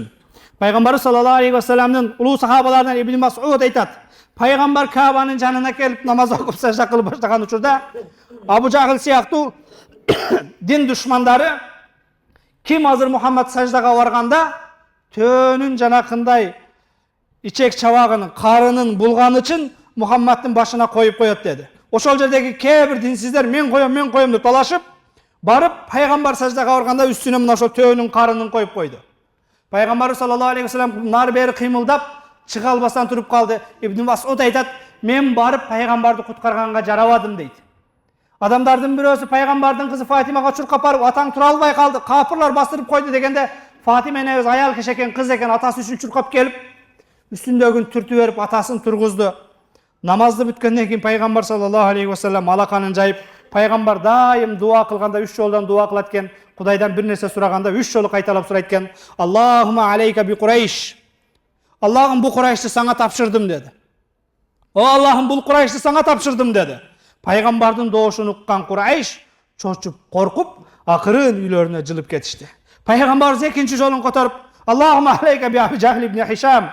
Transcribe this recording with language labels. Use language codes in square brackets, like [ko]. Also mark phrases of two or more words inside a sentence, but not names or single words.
[ky] Пайгамбар [ar] صلى الله عليه وسلم [ky] улуу сахабаларынан Ибн Мас'уд айтат, Пайгамбар Каабанын жанына келип намаз окуп сажда кылып баштаган учурда Абу Жахил сыяктуу дин душмандары ким азыр Мухаммад саждага барганда төөнүн жанакындай ичек чабагынын, карынын булганы үчүн Мухаммаддын башына коюп коет деди. Ошол жердеги кээ бир динсиздер мен коем деп талашып, барып Пайгамбар саждага барганда үстүнө мына ошол төөнүн карынын коюп койду. Пайгамбар [ar] صلى الله عليه وسلم [ky] нар бери кыймылдап чыга албастан туруп калды. Ибн Мас'уд айтат, мен барып пайгамбарды куткарганга жарабадым дейт. Адамдардын бирөөсү пайгамбардын кызы Фатимага чуркап барып, атаң тура албай калды, капырлар бастырып койду дегенде, Фатима энебиз аял киши экен, кыз экен, атасы үчүн чуркап келип, үстүндөгүн түртүп берип атасын тургузду. Намазды бүткөндөн кийин пайгамбар [ar] صلى الله عليه وسلم [ky] алаканын жайып, пайгамбар дайым дуа кылганда 3 жолдон дуа кылат экен. Кудайдан бир нерсе сураганда 3 жолу кайталап сурайт экен. [ar] اللهم عليك بقريش. [ky] Аллахым бу Курайшты саңа тапшырдым деди. О Аллахым бул Курайшты саңа тапшырдым деди. Пайгамбардын доошун уккан Курайш чочуп, коркуп, акырын үйлөрүнө жылып кетишти. Пайгамбар экинчи жолун которуп, [ar] اللهم عليك بأبي جهل بن هشام.